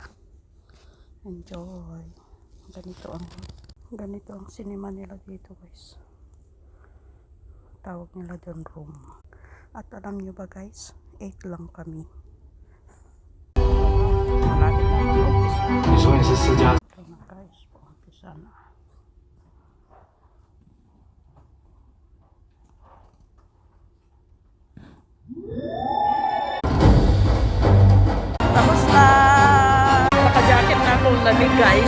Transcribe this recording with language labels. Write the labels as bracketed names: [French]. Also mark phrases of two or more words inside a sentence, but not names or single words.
[Filipino] Enjoy. Ganito ang cinema nila dito guys. Tawag nila doon room. At alam nyo ba guys, 8 lang kami. Malapit na mag-umpisa. [Chinese] 你说你是私家 [Filipino] Ito na guys, umpisa na. Tapos na! Naka-jacket na akong lamig guys.